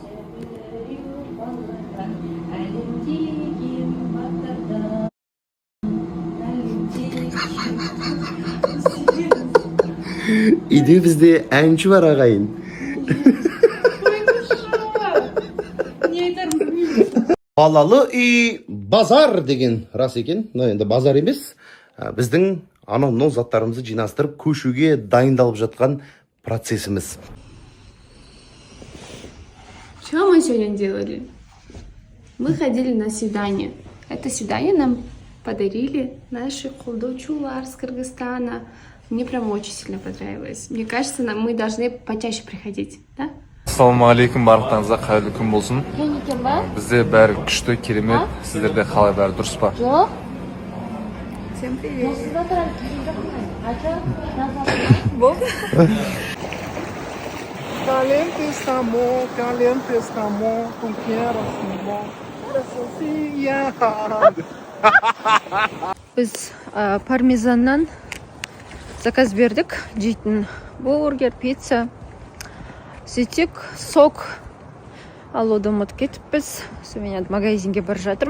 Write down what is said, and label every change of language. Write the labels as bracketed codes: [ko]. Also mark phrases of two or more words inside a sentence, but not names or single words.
[kk] Үйде бізде әнші бар ағайын. Балалы үй базар деген рас екен. Енді базар емес. Біздің анау заттарымызды жинастырып көшуге дайындалып жатқан процессіміз. [ru] Что мы сегодня делали? Мы ходили на свидание. Это свидание нам подарили наши колдочулар с Кыргызстана. Мне прям очень сильно понравилось. Мне кажется, мы должны почаще приходить, да? [kk] Ассалаумағалейкум, барлықтарыңызға қайырлы күн болсын. Бізде бәрі күшті, керемет. Сіздерде қалай бәрі дұрыс па? Жоқ. [ru] Всем привет. [es] Caliente está amor, tu quieras amor. [kk] Біз пармезаннан заказ бердік. Жейтін бургер, пицца. Сөйтсек, сок алуды ұмытып кетіппіз. Мен магазинге бар жатырмын.